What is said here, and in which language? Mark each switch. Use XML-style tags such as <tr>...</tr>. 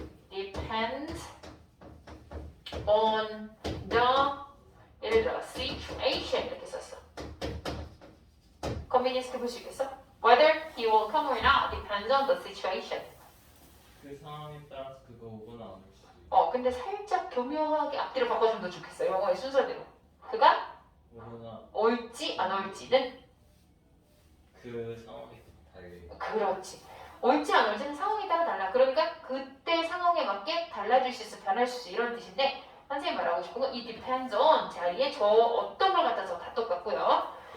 <en>Depends on the</en> <ko>예를 들어 situation 이렇게 썼어. convenience 볼 수 있겠어?</ko> <en>Whether he will come or not depends on the situation.</en> <ko>그 상황에 따라서 그거 오거나 안 올 수도 있고. 근데 살짝 교묘하게 앞뒤로 바꿔주면 더 좋겠어. 영어의 순서대로. 그가 오거나 올지 안 올지는 그 상황에 달려. 그렇지. 올지 안 올지는 상황에 따라 달라. 그러니까 그때 상황에 맞게 달라질 수 있어, 변할 수 있어 이런 뜻인데 선생님 말하고 싶은 건 이 depends on 자리에 저 어떤 걸 갖다 다 똑같고요.</ko>